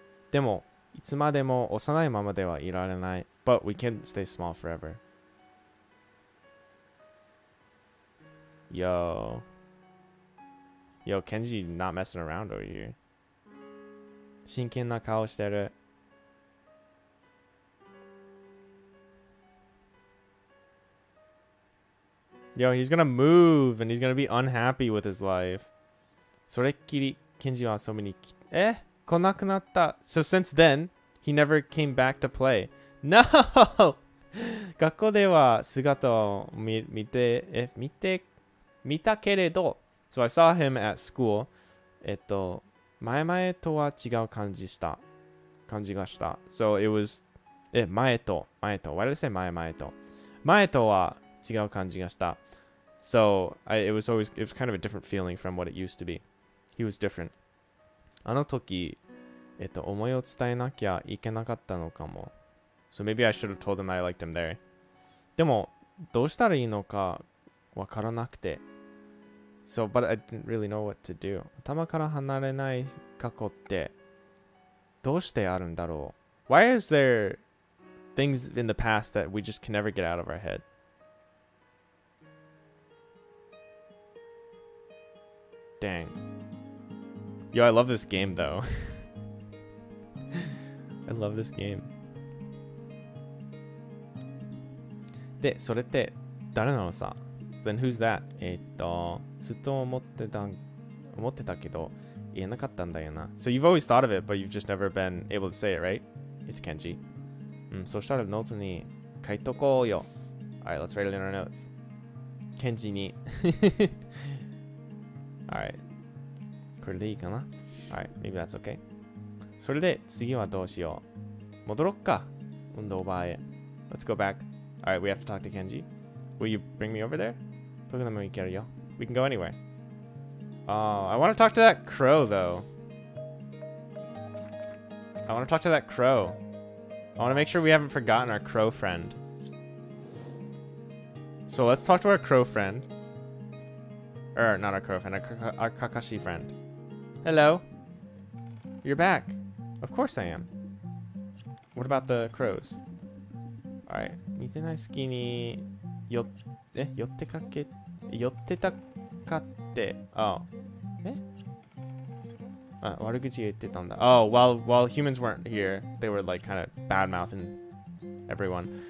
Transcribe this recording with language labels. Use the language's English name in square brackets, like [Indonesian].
[Japanese] でも、いつまでも幼いままではいられない. [English] But we can't stay small forever. Yo, Kenji not messing around over here. [Japanese] 真剣な顔してる. [English] Yo, he's gonna move and he's gonna be unhappy with his life. [Japanese] それっきり、ケンジは遊びに来なくなった. [English] So since then, he never came back to play. No! [Japanese] 学校では姿を見たけれど. [English] So I saw him at school. [Japanese] 前々とは違う感じがした. [English] So it was 前と. Why did I say 前と? [Japanese] 前とは違う感じがした. [English] So it was kind of a different feeling from what it used to be. He was different. [Japanese] あの時、思いを伝えなきゃいけなかったのかも. [English] So maybe I should have told him I liked him there. [Japanese] でも、どうしたらいいのかわからなくて. [English] So, but I didn't really know what to do. [Japanese] 頭から離れない過去ってどうしてあるんだろう? [English] Why is there things in the past that we just can never get out of our head? Dang. Yo, I love this game though. I love this game. [Japanese] で、それって誰なのさ? [English] Then who's that? [Japanese] ずっと思ってたけど言えなかったんだよな. [English] So you've always thought of it, but you've just never been able to say it, right? It's Kenji. [Japanese] そしたらノートに書いとこうよ. [English] Alright, let's write it in our notes. [Japanese] Kenjiに. [English] Alright. [Japanese] これでいいかな? [English] Alright, maybe that's okay. [Japanese] それで次はどうしよう? 戻ろっか.運動場へ. [English] Let's go back. Alright, we have to talk to Kenji. Will you bring me over there? We can go anywhere. Oh, I want to talk to that crow though. I want to talk to that crow. I want to make sure we haven't forgotten our crow friend. So let's talk to our crow friend. Or not our crow friend, our Kakashi friend. Hello. You're back. Of course I am. What about the crows? Alright. [Japanese] 見てない隙に寄ってたかって。 [English] Oh. [Japanese] 悪口言ってたんだ. [English] Oh, while humans weren't here, they were like kind of bad-mouthing everyone.